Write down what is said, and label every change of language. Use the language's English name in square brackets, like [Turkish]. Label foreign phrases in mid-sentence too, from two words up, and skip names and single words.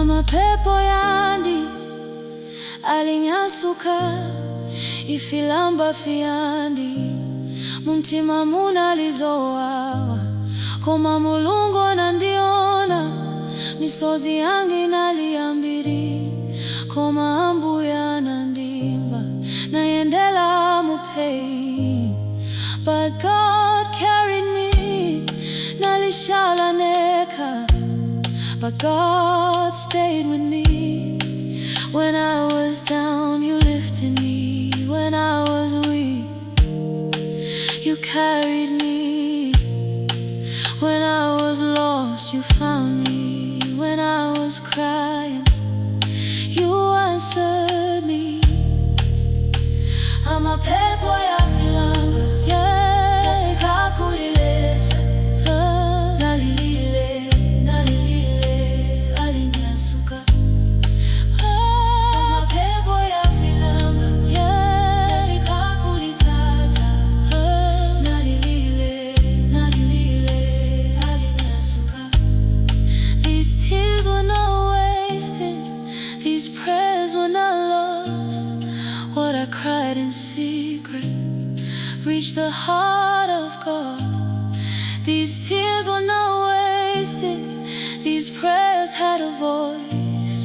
[Bemba] Amapepo yandi alinyasuka ifilamba fiyandi muntima munalizowawa [Nyanja] koma mulungu nandiona misozi yangi naliambiri koma ambuya nandimba nayendela mu pain. [English] But God carried me [Bemba] nalishala neka, [English] but God stayed with me. When I was down, you lifted me. When I was weak, you carried me. When I was lost, you found me. When I was crying, you answered me. [Bemba] Amapepo Aya Filamba, yeah, kakulilesa, nalilile, alinyasuka. Amapepo Aya Filamba, yeah, kakulitata, nalilile, alinyasuka. [English] These tears were not wasted, these prayers were not lost. What I cried in secret reached the heart of God. These tears were not wasted, these prayers had a voice.